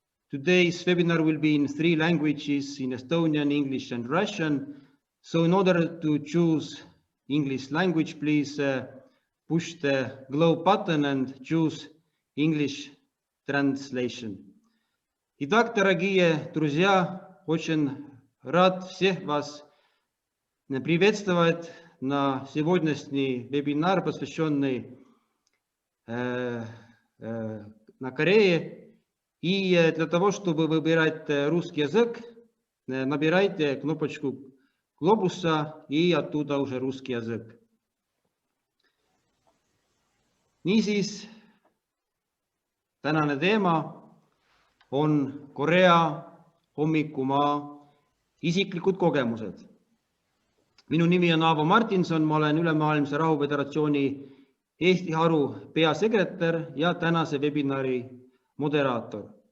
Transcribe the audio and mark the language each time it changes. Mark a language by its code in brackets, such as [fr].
[en] Today's webinar will be in 3 languages, in Estonian, English and Russian. So in order to choose English language, please push the globe button and choose English translation. [ru] Итак, дорогие друзья, очень рад всех вас приветствовать на сегодняшний вебинар, посвященный на Корее. И для того, чтобы выбирать русский язык, набирайте кнопочку глобуса и оттуда уже русский язык. [et] Niisiis, tänane teema on Korea hommikumaa isiklikud kogemused. Minu nimi on Aavo Martinson, ma olen Ülemaailmse Rahuföderatsiooni Eesti haru peasekretär ja tänase webinari moderaator.